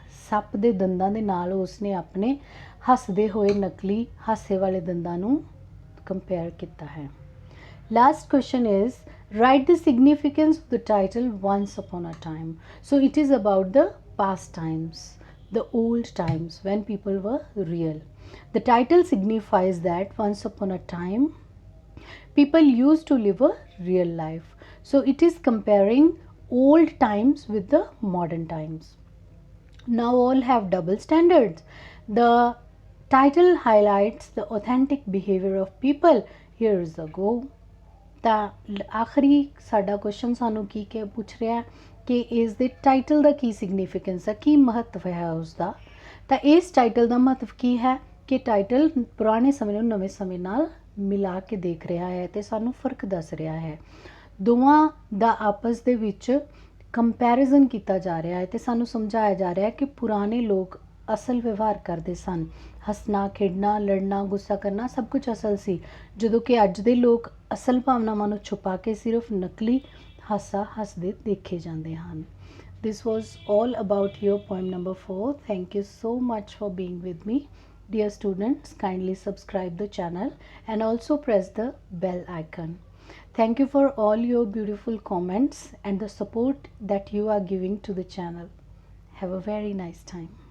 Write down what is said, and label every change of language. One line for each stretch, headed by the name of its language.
Punjabi: ਸੱਪ ਦੇ ਦੰਦਾਂ ਦੇ ਨਾਲ ਉਸਨੇ ਆਪਣੇ ਹੱਸਦੇ ਹੋਏ ਨਕਲੀ ਹਾਸੇ ਵਾਲੇ ਦੰਦਾਂ ਨੂੰ ਕੰਪੇਅਰ ਕੀਤਾ ਹੈ.
English: Last question is, write the significance of the title Once Upon a Time. So it is about the past times, the old times when people were real. The title signifies that once upon a time people used to live a real life. So it is comparing old times with the modern times. Now all have double standards. The title highlights the authentic behavior of people. Here is the go.
Punjabi: ਤਾਂ ਆਖਰੀ ਸਾਡਾ question ਸਾਨੂੰ ਕੀ ਪੁੱਛ ਰਿਹਾ ਕਿ ਇਸ ਦੇ title ਦਾ ਕੀ significance ਹੈ, ਕੀ ਮਹੱਤਵ ਹੈ ਉਸਦਾ. ਤਾਂ ਇਸ ਟਾਈਟਲ ਦਾ ਮਹੱਤਵ ਕੀ ਹੈ ਕਿ ਟਾਈਟਲ ਪੁਰਾਣੇ ਸਮੇਂ ਨੂੰ ਨਵੇਂ ਸਮੇਂ ਨਾਲ ਮਿਲਾ ਕੇ ਦੇਖ ਰਿਹਾ ਹੈ ਅਤੇ ਸਾਨੂੰ ਫਰਕ ਦੱਸ ਰਿਹਾ ਹੈ. ਦੋਵਾਂ ਦਾ ਆਪਸ ਦੇ ਵਿੱਚ ਕੰਪੈਰੀਜ਼ਨ ਕੀਤਾ ਜਾ ਰਿਹਾ ਹੈ ਅਤੇ ਸਾਨੂੰ ਸਮਝਾਇਆ ਜਾ ਰਿਹਾ ਹੈ ਕਿ ਪੁਰਾਣੇ ਲੋਕ ਅਸਲ ਵਿਵਹਾਰ ਕਰਦੇ ਸਨ. ਹੱਸਣਾ, ਖੇਡਣਾ, ਲੜਨਾ, ਗੁੱਸਾ ਕਰਨਾ ਸਭ ਕੁਝ ਅਸਲ ਸੀ, ਜਦੋਂ ਕਿ ਅੱਜ ਦੇ ਲੋਕ ਅਸਲ ਭਾਵਨਾਵਾਂ ਨੂੰ ਛੁਪਾ ਕੇ ਸਿਰਫ ਨਕਲੀ ਹਾਸਾ ਹੱਸਦੇ ਦੇਖੇ ਜਾਂਦੇ ਹਨ.
English: This was all about your poem number 4. Thank you so much for being with me. Dear students, kindly subscribe the channel and also press the bell icon. Thank you for all your beautiful comments and the support that you are giving to the channel. Have a very nice time.